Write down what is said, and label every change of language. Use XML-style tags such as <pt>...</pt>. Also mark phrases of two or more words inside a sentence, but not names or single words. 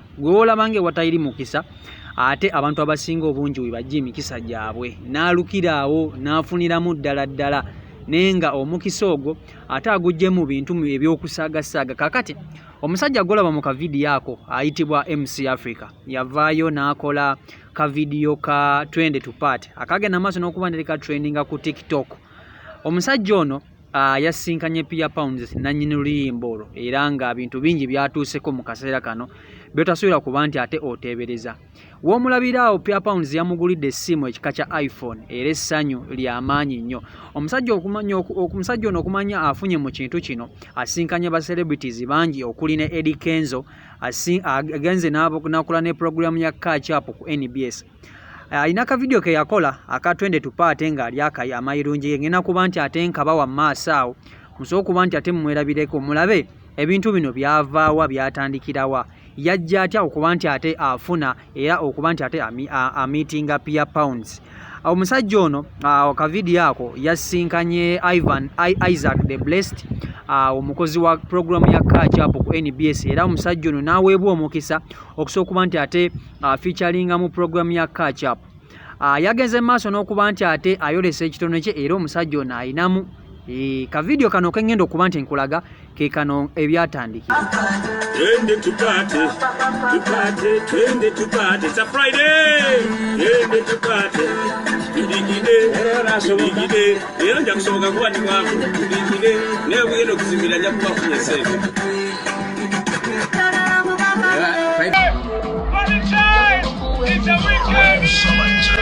<lg>Gwe olabange watayiri mukisa ate abantu abasinga obungi we bajja emikisa gyabwe. N'alukiraawo n'afuniramu ddala nenga omukisa ogwo ate agujje mu bintu ebyokusaaga. Kakati omusajja golaba mu kavidiyo ako ayitibwa MC Africa yavaayo n'akola kavidiyo ka</lg> <sw>twende tupate</sw> <lg>akagenda maaso n'okuba nti trendinga ku TikTok. Omusajja ono yasinkanye Pia Pounds nannyini luyimbo era nga bintu bingi byatuuseko mu kaseera kano byotasuubira kuba nti ate oteebereza. W'omulabiraawo Pia Pounds yamugulidde essimu ekika kya iPhone era essanyu ly'amaanyi nnyo. Omusajja ono okumanya afunye mu kintu kino asinkanye ba celebrities bangi okuli ne Eddie Kenzo agenze n'akola ne programu ya Catch Up ku NBS. Ina ka video ke yakola aka</lg> <sw>twende tupate</sw> <lg>nga ali akayi amayirungi ngena kuba nti ate nkabawa maaso awo musobola kuba nti ate mwerabireko mulabe ebintu bino byavaawa byatandikirawa yajja atya okuba nti ate afuna era okuba nti ate meetinga Pia Pounds. Omusajja ono ka video ako yasinkanye Isaac the Blessed omukozi wa programu ya Catch Up ku NBS era omusajja ono n'aweebwa omukisa okusobola okuba nti ate featuringa mu programu ya Catch Up. Yagenze maaso n'okuba nti ate ayolesa ekitono kye era omusajja ono ayinamu ka video kano kengenda okuba nti nkulaga ke kano ebyatandikira.</lg> <sw>Twende tupate, twende tupate,</sw> <en>it's a Friday.</en> <sw>Twende tupate,</sw> <lg>tudigide, era nja kusoboka kuba ndi wangu, tudigide, naye bwino kuzimbira nja kuba funye sente.</lg> <en>It's a weekend!</en>